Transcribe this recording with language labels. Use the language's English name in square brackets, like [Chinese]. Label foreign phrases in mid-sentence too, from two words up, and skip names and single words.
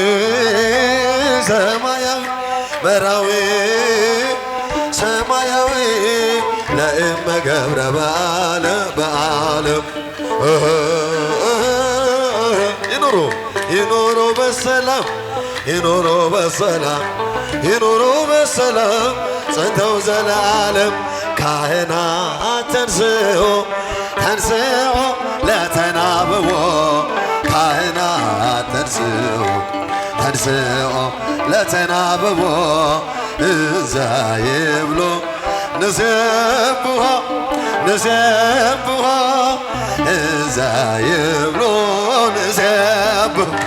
[Geez] ሰማያዊ መራዊ ሰማያዊ ለእመ ገብረ በዓለ በዓለ [Amharic] ይኑሩ ይኑሩ በሰላም ይኑሩ በሰላም ይኑሩ በሰላም ጸንተው [Geez] ዘለዓለም ካህናት ተንሥኡ ተንሥኡ ለተናብቦ ካህናት ተንሥኡ ተንሥኡ ለተናብቦ እዛ ይብሉ ንሴብሖ ንሴብሖ እዛ ይብሉ ንሴብሖ